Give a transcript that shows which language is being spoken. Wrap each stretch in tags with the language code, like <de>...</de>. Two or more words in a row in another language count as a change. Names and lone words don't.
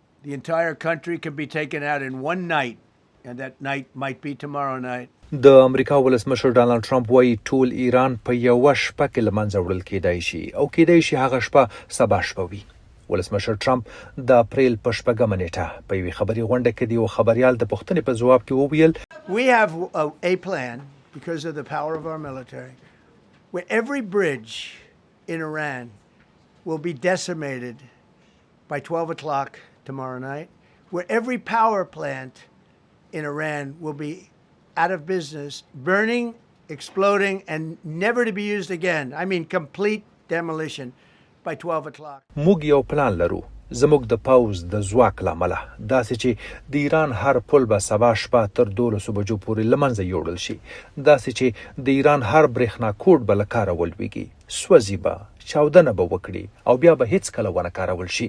<en>The entire country can be taken out in one night, and that night might be tomorrow night.</en> <ps>د امریکا ولسمشر ډانلډ ټرمپ وایي ټول ایران په یوه شپه کې له منځه وړل کېدای شي او کېدای شي هغه شپه سبا شپه وي. ولسمشر ټرمپ د اپرېل په شپږمه نېټه په یوې خبري غونډه کې د یو خبریال د پوښتنې په ځواب کې وویل</ps> <en>We have a plan because of the power of our military where every bridge in Iran will be decimated by 12 o'clock tomorrow night, where every power plant in Iran will be out of business, burning, exploding, and never to be used again. I mean, complete demolition by 12 o'clock.</en> <ps>موږ یو پلان لرو زموږ د پوز د ځواک له امله داسې چې د ایران هر پل به سبا شپه تر 12 بجو پورې له منځه یووړل شي، داسې چې د ایران هر برېښناکوټ به له کاره ولوېږي، سوځي به، چاودنه به وکړي او بیا به هېڅکله ونه کارول شي.</ps>